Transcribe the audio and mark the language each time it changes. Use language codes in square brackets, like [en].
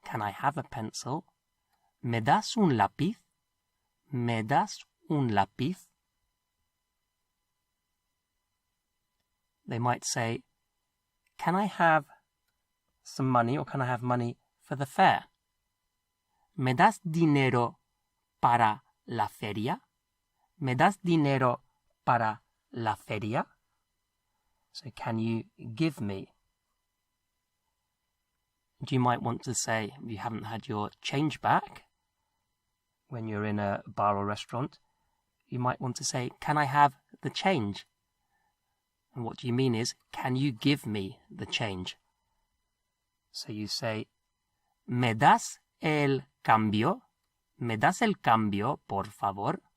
[en] Can I have a pencil? ¿Me das un lápiz? [es] ¿Me das un lápiz? [en] They might say, can I have some money, or can I have money for the fair? [es] ¿Me das dinero para la feria? ¿Me das dinero para la feria? [en] So can you give me? And you might want to say, if you haven't had your change back, when you're in a bar or restaurant, you might want to say, can I have the change? And what you mean is, can you give me the change? [es] So you say, ¿me das el cambio? ¿Me das el cambio, por favor?